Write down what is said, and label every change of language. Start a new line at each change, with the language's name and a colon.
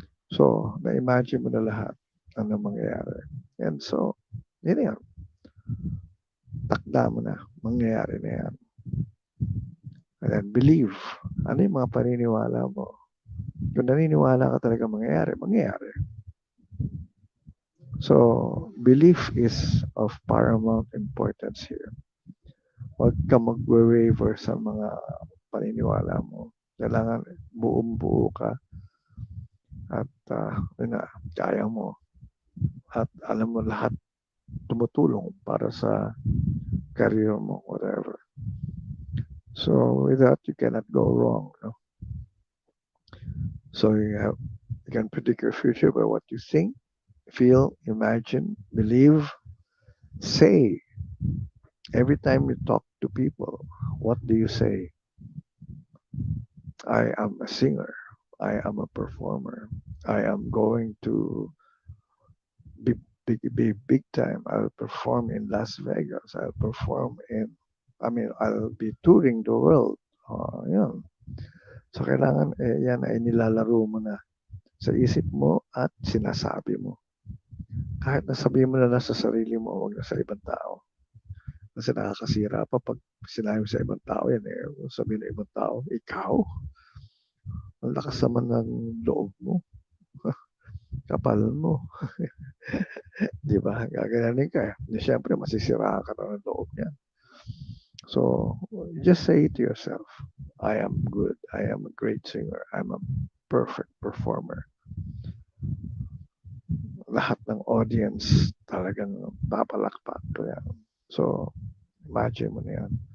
Filipino: So, na-imagine mo na lahat ang mangyayari. And so, yun yan. Takda mo na. Mangyayari na yan.
English: And then believe.
Filipino: Ano yung mga paniniwala mo? Kung naniniwala ka talaga mangyayari, mangyayari.
English: So, belief is of paramount importance here.
Filipino: Huwag ka mag-waver sa mga paniniwala mo. Kailangan buong-buo ka at kaya mo at alam mo lahat tumutulong para sa career mo, whatever.
English: So with that, you cannot go wrong. No? So you can predict your future by what you think, feel, imagine, believe, say. Every time you talk to people, what do you say? I am a singer. I am a performer. I am going to be big time. I'll perform in Las Vegas. I'll perform in, I mean, I'll be touring the world.
Filipino: Yun. So, kailangan, yan ay nilalaro mo na sa isip mo at sinasabi mo. Kahit nasabihin mo na lang sa sarili mo, huwag na sa ibang tao. Kasi nakakasira pa pag sinabi sa ibang tao yan eh. Sabihin ng ibang tao, ikaw? Ang lakas naman ng loob mo. Kapal mo. Di ba? Gaganin ka. Siyempre, masisiraan ka na ng loob niya.
English: So, just say to yourself, I am good. I am a great singer. I'm a perfect performer.
Filipino: Lahat ng audience talagang papalakpak. So, imagine mo na yan.